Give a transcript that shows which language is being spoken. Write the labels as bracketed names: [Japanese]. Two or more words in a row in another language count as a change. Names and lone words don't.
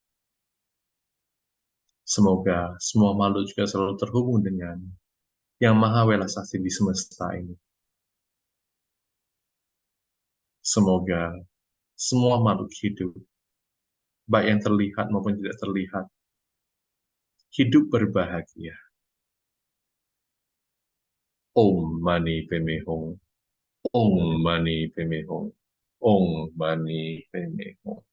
[Indonesian] Semoga semua makhluk juga selalu terhubung dengan Yang Maha Welas Asih di semesta ini. Semoga semua makhluk hidup, baik yang terlihat maupun tidak terlihat, hidup berbahagia. [Sanskrit] ॐ मणि पद्मे हूँ. ॐ मणि पद्मे हूँ। ॐ मणि पद्मे हूँ.